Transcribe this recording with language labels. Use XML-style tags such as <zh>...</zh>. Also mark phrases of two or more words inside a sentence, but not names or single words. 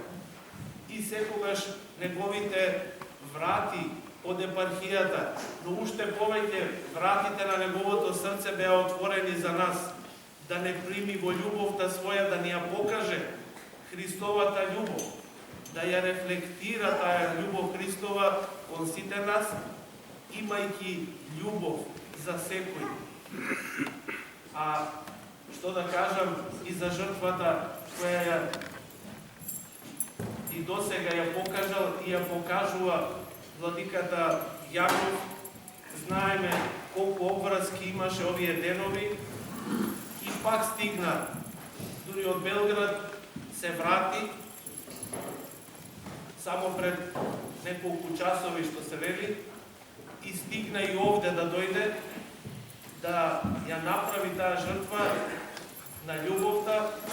<mk>И секогаш неговите врати од епархијата, но уште повеќе вратите на неговото срце беа отворени за нас, да не прими во љубовта своја, да ни ја покаже Христовата љубов, да ја рефлектира таа љубов Христова кон сите нас, имајќи љубов за секој. а што да кажам и за жртвата која е и досега е покажал и е покажува владиката Јаков. Знаеме колку обврски имаше овие денови и пак стигна. Дури од Белград се врати само пред неколку часови, што се вели, и стигна и овде да дојде, да ја направи таа жртва на љубовта.</mk>